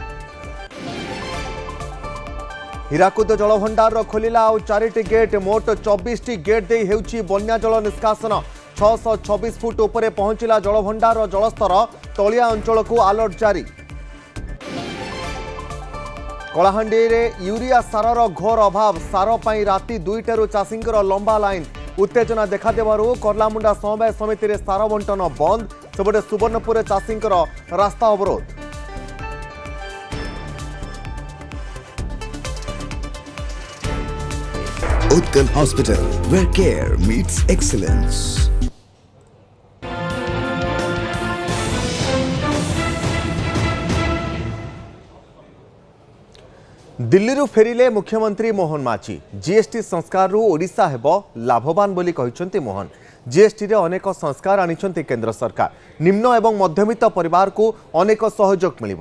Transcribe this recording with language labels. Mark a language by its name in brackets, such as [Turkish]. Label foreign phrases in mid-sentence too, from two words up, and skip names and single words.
[Odia] ହୀରାକୁଦ ଜଳଭଣ୍ଡାର ଖୋଲିଲା ଆଉ 4ଟି ଗେଟ ମୋଟ 24ଟି ଗେଟ ଦେଇ ହେଉଛି ବନ୍ୟା ଜଳ ନିଷ୍କାସନ 626 ଫୁଟ ଉପରେ ପହଞ୍ଚିଲା ଜଳଭଣ୍ଡାର ଜଳସ୍ତର ତଳିଆ ଅଞ୍ଚଳ କୁ ଆଲର୍ଟ ଜାରି। କଳାହାଣ୍ଡି ରେ ୟୁରିଆ ସାରର ଘୋର ଅଭାବ ସାର ପାଇଁ ରାତି 2ଟାରୁ ଚାଷୀଙ୍କର ଲମ୍ବା ଲାଇନ ଉତ୍ତେଜନା ଦେଖାଦେବାରୁ କରଲାମୁଣ୍ଡା ସମବାୟ ସମିତି ରେ ସାର ବଣ୍ଟନ ବନ୍ଦ ସେପଟେ ସୁବର୍ଣ୍ଣପୁର ଚାଷୀଙ୍କର ରାସ୍ତା ଅବରୋଧ। [English] Utkal Hospital, where care meets excellence. [Odia] ଦିଲ୍ଲୀ ରୁ ଫେରିଲେ ମୁଖ୍ୟମନ୍ତ୍ରୀ ମୋହନ ମାଝୀ। ଜିଏସଟି ସଂସ୍କାର ରୁ ଓଡ଼ିଶା ହେବ ଲାଭବାନ ବୋଲି କହିଛନ୍ତି ମୋହନ। ଜିଏସଟି ରେ ଅନେକ ସଂସ୍କାର ଆଣିଛନ୍ତି କେନ୍ଦ୍ର ସରକାର। ନିମ୍ନ ଏବଂ ମଧ୍ୟବିତ୍ତ ପରିବାର କୁ ଅନେକ ସହଯୋଗ ମିଳିବ।